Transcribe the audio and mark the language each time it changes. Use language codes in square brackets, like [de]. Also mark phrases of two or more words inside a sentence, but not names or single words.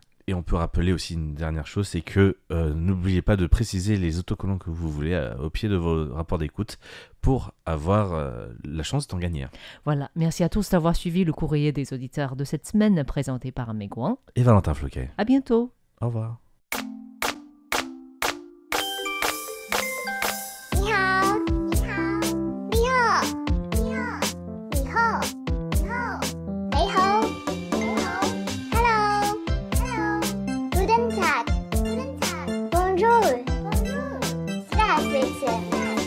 [fr] Et on peut rappeler aussi une dernière chose, c'est que n'oubliez pas de préciser les autocollants que vous voulez au pied de vos rapports d'écoute pour avoir la chance d'en gagner. Voilà, merci à tous d'avoir suivi le courrier des auditeurs de cette semaine présenté par Mégouin et Valentin Floquet. À bientôt. Au revoir. [zh] 你好，你好，你好，你好，你好，你好，你好，你好， [en] Hello，Hello， [de] Guten Tag， Guten Tag， [fr] Bonjour， Bonjour， Здравствуйте。